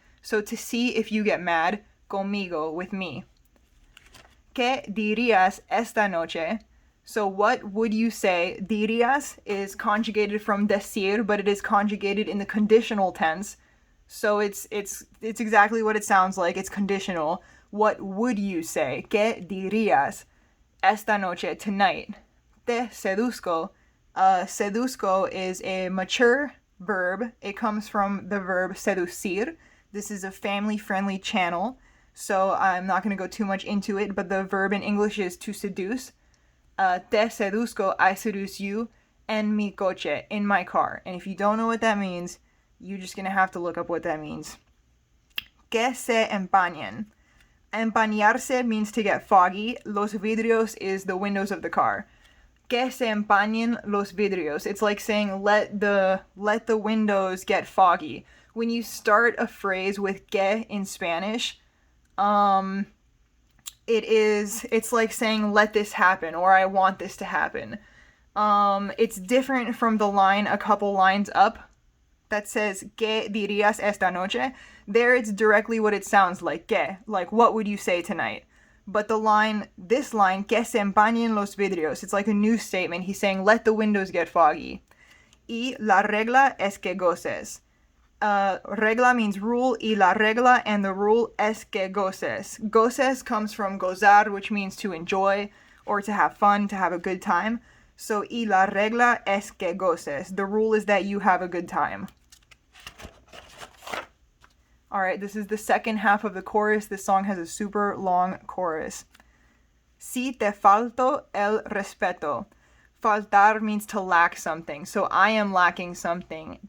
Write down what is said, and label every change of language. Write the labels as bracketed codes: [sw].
[en] So to see if you get mad, [es] conmigo, [en] with me. [es] ¿Qué dirías esta noche? [en] So what would you say? Dirías is conjugated from decir, but it is conjugated in the conditional tense. So it's exactly what it sounds like. It's conditional. What would you say? [es] ¿Qué dirías esta noche, [en] tonight? [es] Te seduzco. [en] Seduzco is a mature verb. It comes from the verb seducir. This is a family-friendly channel, so I'm not going to go too much into it, but the verb in English is to seduce. [es] Te seduzco, [en] I seduce you, [es] en mi coche, [en] in my car. And if you don't know what that means, you're just going to have to look up what that means. [es] Que se empañen. [en] Empañarse means to get foggy. [es] Los vidrios [en] is the windows of the car. [es] Que se empañen los vidrios. [en] It's like saying let the windows get foggy. When you start a phrase with que in Spanish, it's like saying let this happen or I want this to happen. It's different from the line a couple lines up that says [es] ¿Qué dirías esta noche? [en] There it's directly what it sounds like, ¿qué? Like what would you say tonight? But this line, [es] que se empañen los vidrios, [en] it's like a new statement. He's saying let the windows get foggy. [es] Y la regla es que goces. [en] Regla means rule, [es] y la regla, [en] and the rule [es] es que goces. [en] Goces comes from gozar, which means to enjoy or to have fun, to have a good time. [es] So, y la regla es que goces. [en] The rule is that you have a good time. Alright, this is the second half of the chorus. This song has a super long chorus. [es] Si te falto el respeto. [en] faltar means to lack something. So I am lacking something.